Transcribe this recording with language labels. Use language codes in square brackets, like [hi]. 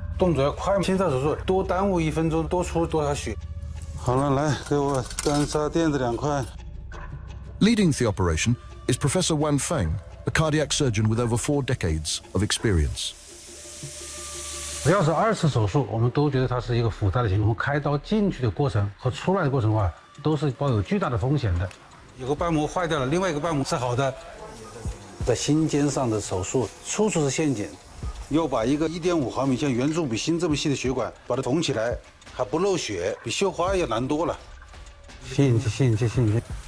[zh] 动作要快，心脏手术多耽误一分钟，多出多少血。好了，来给我单插垫子两块。 [en] Leading the operation is Professor Wan Feng, a cardiac surgeon with over 4 decades of experience. [zh] 要是二次手术，我们都觉得它是一个复杂的情况。开刀进去的过程和出来的过程的话，都是抱有巨大的风险的。有个瓣膜坏掉了，另外一个瓣膜是好的。在心尖上的手术，处处是陷阱。要把一个 1.5毫米 像圆柱比心这么细的血管，把它缝起来，还不漏血，比绣花要难多了。谢谢你，谢谢你，谢谢你。